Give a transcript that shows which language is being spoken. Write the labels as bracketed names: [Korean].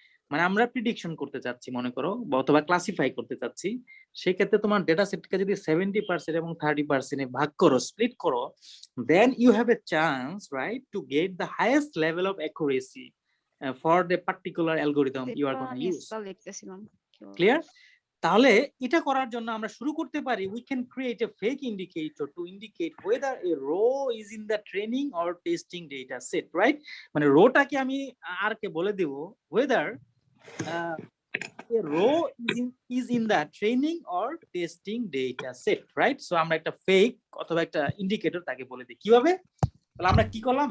[Bangla] মানে আমরা প্রিডিকশন করতে চাচ্ছি মনে করো, বা অথবা ক্লাসিফাই করতে চাচ্ছি, সেই ক্ষেত্রে তোমার ডেটা সেটকে যদি 70% এবং 30% এ ভাগ করো, স্প্লিট করো, [English] Then you have a chance, right, to get the highest level of accuracy for the particular algorithm you are gonna use. [Bangla] লিখতেছিলাম। Clear? তাহলে এটা করার জন্য আমরা শুরু করতে পারি, [English] we can create a fake indicator to indicate whether a row is in the training or testing data set, right? [Bangla] মানে রোটাকে আমি আর কে বলে দেব [English] whether a row is in the training or testing data set, right? [Bangla] So আমরা একটা fake অথবা একটা indicator তাকে বলে দিই। কিভাবে? তাহলে আমরা কি করলাম?